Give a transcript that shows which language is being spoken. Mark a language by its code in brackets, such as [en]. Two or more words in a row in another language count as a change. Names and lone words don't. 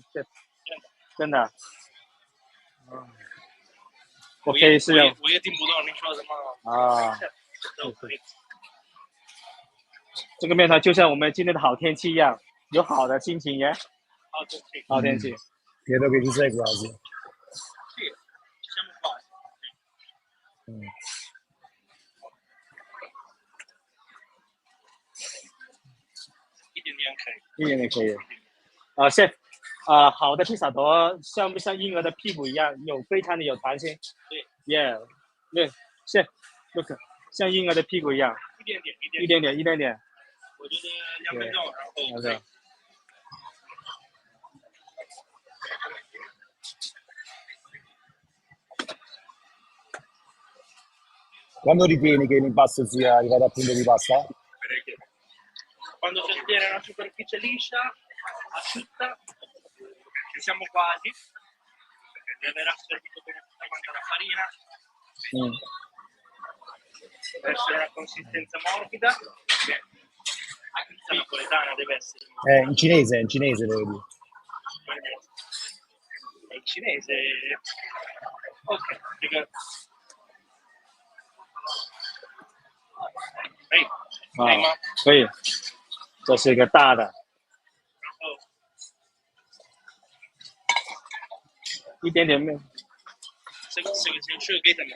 [zh] 真的。我可以试用。我也听不懂你说什么。啊。这个面团就像我们今天的好天气一样，有好的心情耶。好天气。 [it] Credo che ci sei quasi. Sì, ci siamo quasi. [zh] 一点点可以。一点点可以。chef， 好的披萨多像不像婴儿的屁股一样，非常的有弹性。对。 Yeah， 对 ， [en] chef， look， [zh] 像婴儿的屁股一样。一点点。我觉得2分钟，然后。 [it] Quando ritieni che l'impasto sia arrivato al punto di pasta? Quando si ottiene una superficie liscia, asciutta, ci siamo quasi, perché deve aver assorbito bene tutta quanta la farina, deve essere una consistenza morbida, perché la pizza napoletana deve essere... In cinese devo dire. In cinese... Ok, perché... [zh] 可以吗？可以，这是一个大的，一点点面。这个先给他们。